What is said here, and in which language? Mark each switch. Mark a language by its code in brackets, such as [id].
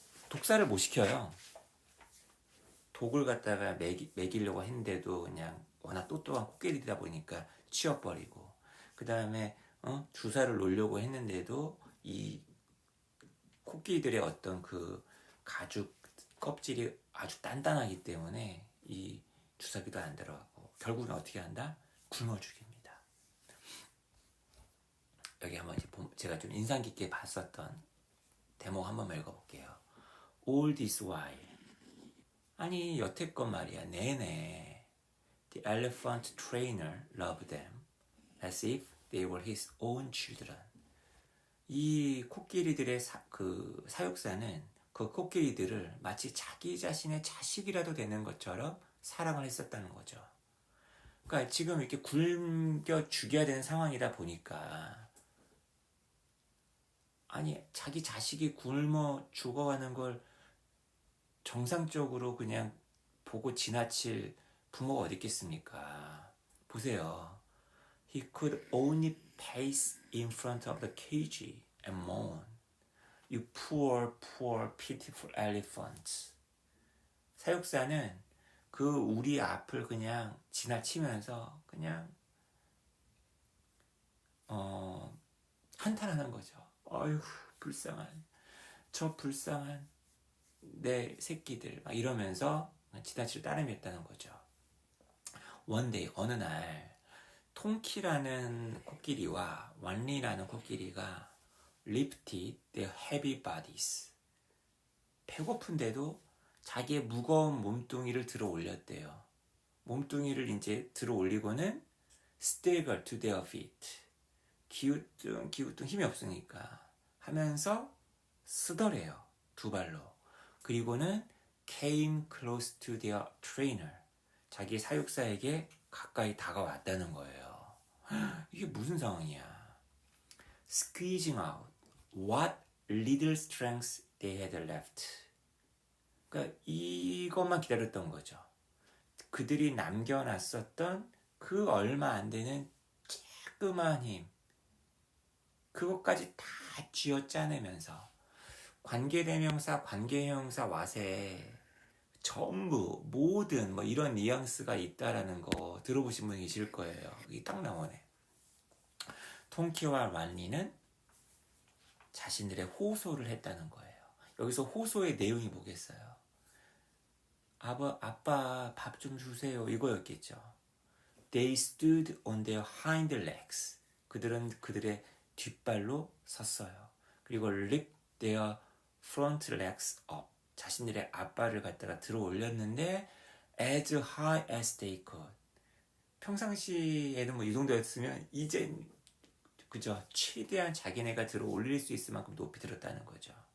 [ko] 독사를 못 시켜요. 독을 갖다가 먹이려고 했는데도 그냥 워낙 똑똑한 코끼리다 보니까 치워버리고, 그 다음에 주사를 놓으려고 했는데도 이 코끼리들의 어떤 그 가죽 껍질이 아주 단단하기 때문에 이 주사기도 안 들어가고 결국은 어떻게 한다? 굶어 죽입니다. 여기 한번 제가 좀 인상 깊게 봤었던 대목 한번 읽어볼게요. [en] All this while, [ko] 아니 여태껏 말이야 내내 [en] The elephant trainer loved them as if they were his own children. [ko] 이 코끼리들의 사육사는 그 코끼리들을 마치 자기 자신의 자식이라도 되는 것처럼 사랑을 했었다는 거죠. 그러니까 지금 이렇게 굶겨 죽여야 되는 상황이다 보니까, 아니 자기 자식이 굶어 죽어가는 걸 정상적으로 그냥 보고 지나칠 부모가 어디 있겠습니까? 보세요. [en] He could only pace in front of the cage and moan. You poor, poor, pitiful elephants. [ko] 사육사는 그 우리 앞을 그냥 지나치면서 그냥 한탄하는 거죠. 어휴, 불쌍한, 저 불쌍한 내 새끼들, 막 이러면서 지나칠 따름이었다는 거죠. [en] One day, [ko] 어느 날 통키라는 코끼리와 완리라는 코끼리가 [en] lifted their heavy bodies. [ko] 배고픈데도 자기의 무거운 몸뚱이를 들어 올렸대요. 몸뚱이를 이제 들어 올리고는 [en] staggered to their feet. [ko] 기우뚱 힘이 없으니까 하면서 쓰더래요. 두 발로. 그리고는 [en] came close to their trainer. [ko] 자기 사육사에게 가까이 다가왔다는 거예요. 이게 무슨 상황이야? [en] Squeezing out what little strength they had left. [ko] 그러니까 이것만 기다렸던 거죠. 그들이 남겨놨었던 그 얼마 안 되는 조그만 힘, 그것까지 다 쥐어짜내면서 관계대명사, 관계형용사 와세에 전부, 모든 뭐 이런 뉘앙스가 있다라는 거 들어보신 분이 계실 거예요. 이게 딱 나오네. 통키와 란리는 자신들의 호소를 했다는 거예요. 여기서 호소의 내용이 뭐겠어요? 아빠 밥 좀 주세요, 이거였겠죠. [en] They stood on their hind legs. [ko] 그들은 그들의 뒷발로 섰어요. 그리고 [en] lift their front legs up. [ko] 자신들의 앞발을 갖다가 들어 올렸는데 [en] as high as they could. [ko] 평상시에는 뭐 이 정도였으면 이젠 그죠? 최대한 자기네가 들어 올릴 수 있을 만큼 높이 들었다는 거죠.